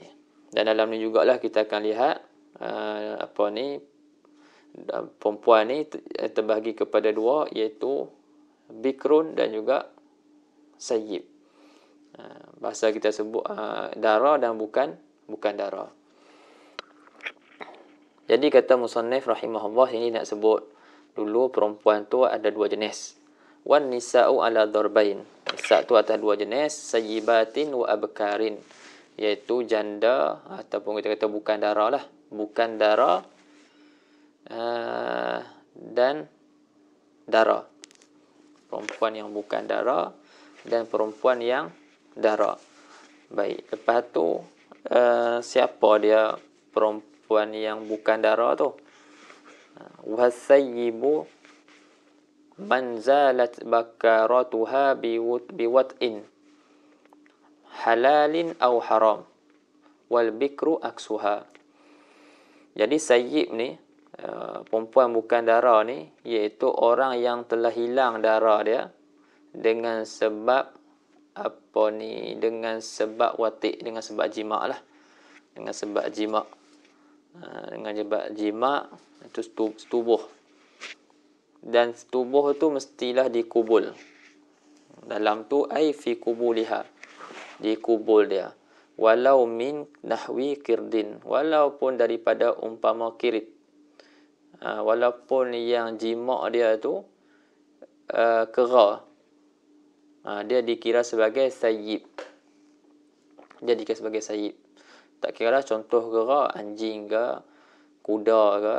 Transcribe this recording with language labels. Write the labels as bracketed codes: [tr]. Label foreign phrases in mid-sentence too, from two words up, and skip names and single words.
[ms] Dan dalam ni jugalah kita akan lihat perempuan ni terbahagi kepada dua, iaitu bikrun dan juga sayyib. Bahasa kita sebut dara dan bukan dara. Jadi kata musannif rahimahullah, ini nak sebut dulu perempuan tu ada dua jenis. [ar] والنساء على ضربين. [ms] Nisa' tu atas dua jenis, [ar] ثيبات وأبكار, [ms] iaitu janda ataupun kita kata bukan dara lah. Bukan dara dan dara. Perempuan yang bukan dara dan perempuan yang dara. Baik, lepas tu siapa dia perempuan yang bukan dara tu? [ar] والثيب من زالت بكارتها بوطء حلال أو حرام والبكر عكسها. [ms] Jadi sayyib ni, perempuan bukan dara ni, iaitu orang yang telah hilang dara dia dengan sebab dengan sebab watik, dengan sebab jima' lah. Dengan sebab jima'. Dengan sebab jima' itu setubuh. Dan setubuh tu mestilah dikubul. Dalam tu [ar] أي في قبلها, [ms] dikubul dia. [ar] ولو من نحو قرد, [ms] walaupun daripada umpama kirit. Walaupun yang jima' dia tu kera, dia dikira sebagai sayyib. Dia dikira sebagai sayyib. Tak kira lah contoh kera, anjing ke, kuda ke.